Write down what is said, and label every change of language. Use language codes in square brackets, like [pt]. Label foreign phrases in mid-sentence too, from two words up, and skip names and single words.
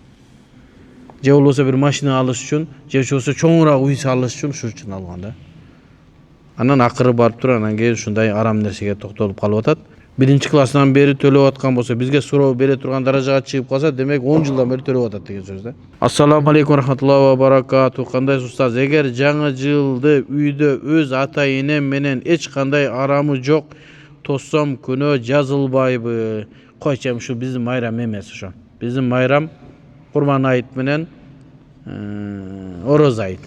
[ky] Же болбосо бир машина алыш үчүн, же болбосо чоңураак үй салыш үчүн ушул үчүн алган да. Анан акыры барып туруп анан кийин ушундай арам нерсеге токтолуп калып атат. 1-класстан бери төлөп аткан болсо, бизге суроо бере турган даражага чыгып калса, демек 10 жылдан бери төлөп атат деген сөз да. [ar] السلام عليكم رحمة الله وبركاته. [ky] Кандайсыз устаз? Эгер жаңы жылды үйдө өз ата-энем менен эч кандай арамы жок тоссом, күнөө жазылбайбы? Койчу, ушу биздин майрам эмес ошо. Биздин майрам Курман айт менен Ороз айт.